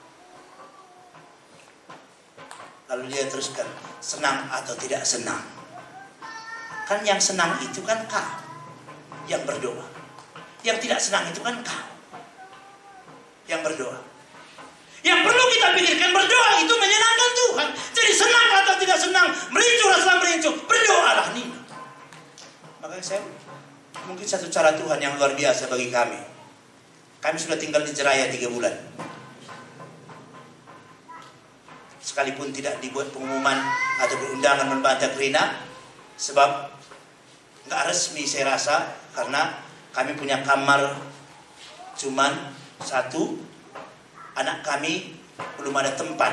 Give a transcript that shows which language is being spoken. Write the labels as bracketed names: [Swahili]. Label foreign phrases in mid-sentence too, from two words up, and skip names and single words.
[Indonesian] Lalu dia teruskan, senang atau tidak senang. Kan yang senang itu kan kau yang berdoa. Yang tidak senang itu kan kau yang berdoa. Yang perlu kita pikirkan, berdoa itu menyenangkan Tuhan. Jadi senang atau tidak senang, merincu rasa merincu, berdoalah nih. Makanya saya mungkin satu cara Tuhan yang luar biasa bagi kami. Kami sudah tinggal di Jeraya 3 bulan. Sekalipun tidak dibuat pengumuman atau undangan membaca Krina, sebab nggak resmi saya rasa, karena kami punya kamar cuman 1, anak kami belum ada tempat.